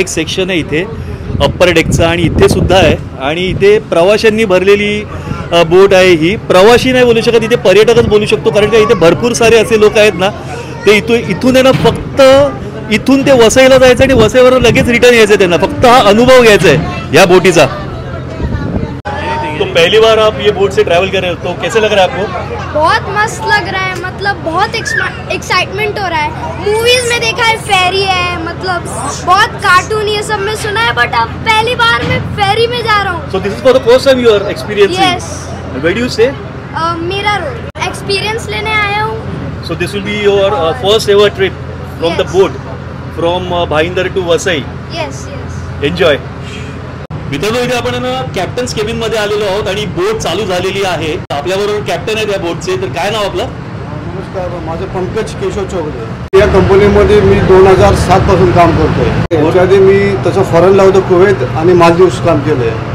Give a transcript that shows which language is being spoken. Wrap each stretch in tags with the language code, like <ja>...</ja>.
<mr>एक सेक्शन आहे इथे अप्पर डेकचा आणि इथे सुद्धा आहे आणि इथे प्रवाशांनी भरलेली बोट आहे. ही प्रवासी नाही बोलू शकत, इथे पर्यटकच बोलू शकतो. कारण का इथे भरपूर सारे असे लोक आहेत ना, ते इथून आहे ना, फक्त इथून ते वसईला जायचं आणि वसईवर लगेच रिटर्न यायचं. त्यांना फक्त हा अनुभव घ्यायचा आहे या बोटीचा.</mr> <hi>तो पहली बार आप ये बोट से ट्रैवल कर रहे हो तो कैसे लग रहा है आपको? बहुत मस्त लग रहा है, मतलब बहुत एक्साइटमेंट हो रहा है. मूवीज में देखा है फेरी है, मतलब बहुत कार्टून ये सब में सुना है, बट अब पहली बार मैं फेरी में जा रहा हूँ.</hi> <en>So this is for the first time you are experiencing? Yes. Where do you stay?</en> <hi>मेरा रोड एक्सपीरियंस लेने आया हूँ.</hi> <en>So this will be your first ever trip from the boat from Bhayindar to Vasai. Yes. Enjoy.</en> <mr>मित्रांनो, इथे आपण ना captains cabin मध्ये आलेलो आहोत आणि बोट चालू झालेली आहे. आपल्याबरोबर कॅप्टन आहे त्या बोटचे. तर काय नाव आपलं? नमस्कार, माझं पंकज केशव चौधरी. या कंपनीमध्ये मी 2007 पासून काम करतोय. त्याच्या आधी मी तसं फॉरेनला होतो, कुवेत आणि मालदीव्स काम केलंय.</mr>